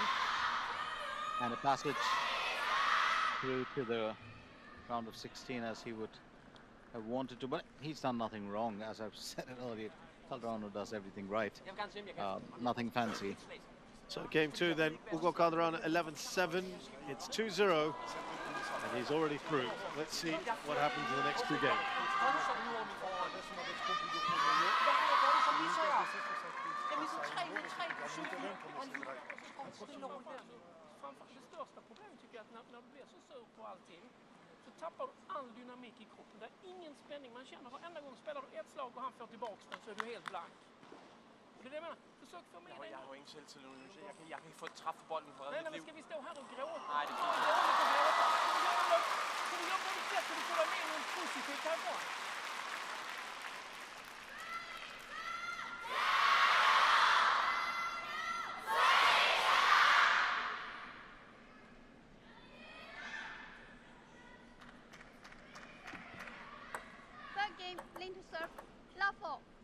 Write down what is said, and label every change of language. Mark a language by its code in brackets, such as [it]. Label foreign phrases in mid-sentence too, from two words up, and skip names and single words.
[en] And a passage through to the round of 16 as he would have wanted to. But he's done nothing wrong. As I've said it earlier, Calderano does everything right. Nothing fancy. So game 2 then, Ugo Calderano 11-7. It's 2-0. And he's already through. Let's see what happens in the next 2 games. [sv] Tappar du all dynamik i kroppen. Det är ingen spänning. Man känner varenda gång spelar du ett slag och han får tillbaka den så är du helt blank. Och det är det jag menar. Försök få med dig. [da] Jeg har ingen selvtillid nu. Jeg kan ikke få træffe bolden for [sv] Nej, reddet men liv. ska vi stå här och gråta? Nej, det är dåligt att gråta. Så du gör på ditt sätt så du får vara med något positivt härifrån. [en] Third game, Lin to serve. Love 4.